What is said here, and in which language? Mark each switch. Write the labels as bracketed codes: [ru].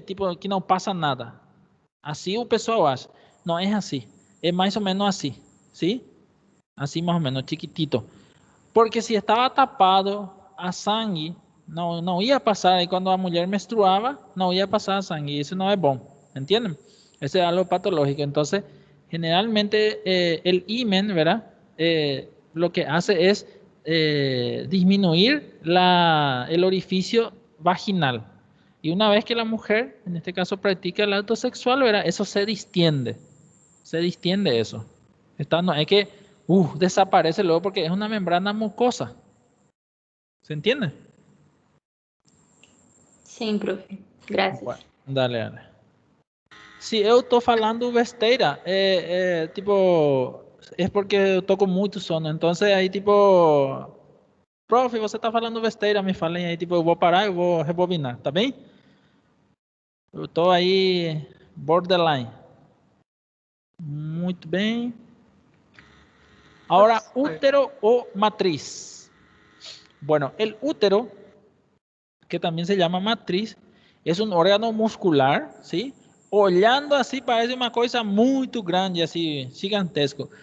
[pt] Tipo, que não passa nada. Assim o pessoal acha. Não é assim. É mais ou menos assim, ¿sí? Assim mais ou menos, chiquitito. Porque [es] si estaba tapado [pt] a sangue, não ia passar. E quando a mulher menstruava, não ia passar a sangue. Isso não é bom. [es] ¿Entienden? Eso es algo patológico. Entonces, generalmente el himen, ¿verdad? Lo que hace es disminuir el orificio vaginal. Y una vez que la mujer, en este caso, practica el acto sexual, ¿verdad? Eso se distiende. Se distiende eso. No es que desaparece luego porque es una membrana mucosa. ¿Se entiende? [pt] Sim, prof. Graças. [es] Bueno, dale. [pt] Se eu estou falando besteira, tipo, é porque eu tô com muito sono. Então, aí, tipo, prof, você está falando besteira, me falem aí, tipo, eu vou parar, eu vou rebobinar, tá bem? Eu tô aí, borderline. Muito bem. [es] Ahora, útero o matriz. Bueno, el útero, que también se llama matriz, es un órgano muscular, ¿sí? [pt] Olhando assim parece uma coisa muito grande, assim, gigantesco.